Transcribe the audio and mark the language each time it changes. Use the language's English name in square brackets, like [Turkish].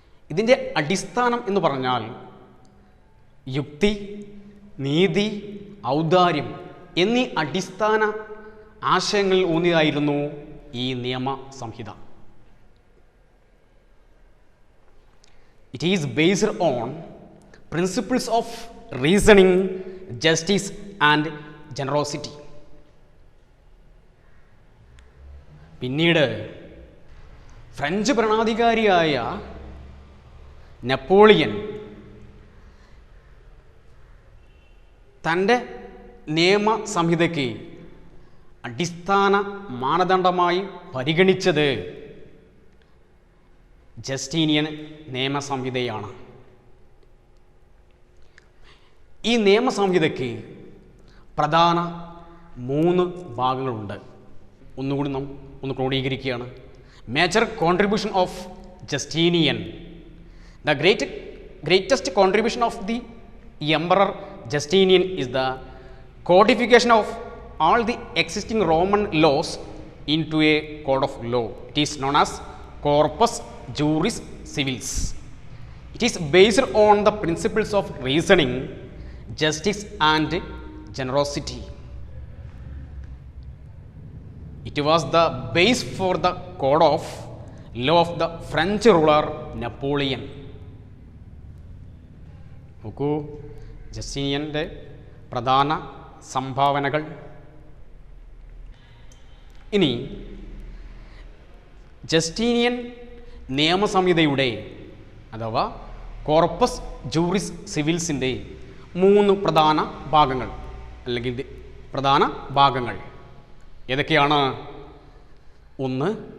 [Malayalam] ഇതിൻ്റെ അടിസ്ഥാനം എന്ന് പറഞ്ഞാൽ യുക്തി, നീതി, ഔദാര്യം എന്നീ അടിസ്ഥാന ആശയങ്ങളിൽ ഊന്നിയായിരുന്നു ഈ നിയമ സംഹിത. [English] It is based on principles of reasoning, justice and generosity. [Malayalam] പിന്നീട് ഫ്രഞ്ച് ഭരണാധികാരിയായ നെപ്പോളിയൻ തൻ്റെ നിയമ സംഹിതയ്ക്ക് അടിസ്ഥാന മാനദണ്ഡമായി പരിഗണിച്ചത് ജസ്റ്റീനിയൻ നിയമസംഹിതയാണ്. ഈ നിയമസംഹിതയ്ക്ക് പ്രധാന 3 ഭാഗങ്ങളുണ്ട്. ഒന്നുകൂടി നാം ഒന്ന് ക്രോഡീകരിക്കുകയാണ്. [English] Major contribution of Justinian. The greatest contribution of the emperor Justinian is the codification of all the existing Roman laws into a code of law. It is known as Corpus Juris Civilis. It is based on the principles of reasoning, justice and generosity. It was the base for the code of law of the French ruler Napoleon. [Malayalam] നോക്കൂ, ജസ്റ്റീനിയൻ്റെ പ്രധാന സംഭാവനകൾ. ഇനി Justinian നിയമസംഹിതയുടെ അഥവാ corpus ജൂറിസ് സിവിൽസിൻ്റെ 3 പ്രധാന ഭാഗങ്ങൾ അല്ലെങ്കിൽ പ്രധാന ഭാഗങ്ങൾ ഏതൊക്കെയാണ്? 1.